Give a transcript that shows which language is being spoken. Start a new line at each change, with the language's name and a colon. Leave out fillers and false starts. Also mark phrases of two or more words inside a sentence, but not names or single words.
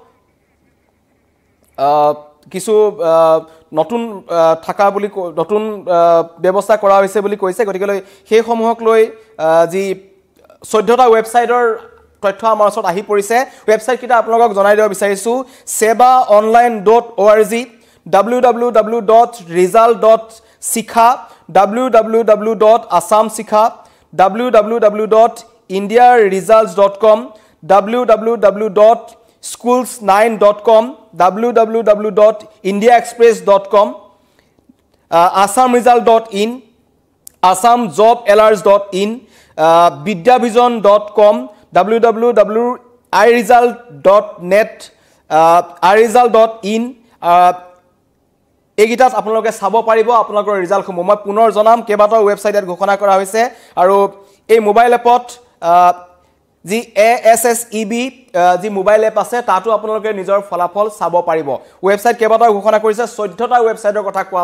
Assamese: কিছু নতুন থাকা বুলি নতুন ব্যৱস্থা কৰা হৈছে বুলি কৈছে গতিকে সেই সমূহক লৈ যি 14টা ৱেবছাইটৰ তথ্য আমাৰ ওচৰত আহি পৰিছে ৱেবছাইট কিটা আপোনালোকক জনাই দিব বিচাৰিছো sebaonline.org www.result.sikha www.assamsikha www.indiaresults.com www.schools9.com www.indiaexpress.com assamresult.in assamjobalerts.in vidyavision.com www.iresult.net iresult.in এগিটাত আপোনালোকে চাব পাৰিব আপোনালোকৰ ৰিজাল্টসমূহ মই পুনৰ জনাম কেবাটাও ৱেবছাইটত ঘোষণা কৰা হৈছে আৰু এই মোবাইল এপত যি ASSEB যি মোবাইল এপ আছে তাতো আপোনালোকে নিজৰ ফলাফল চাব পাৰিব ৱেবছাইট কেবাটাও ঘোষণা কৰিছে 14টা ৱেবছাইটৰ কথা কোৱা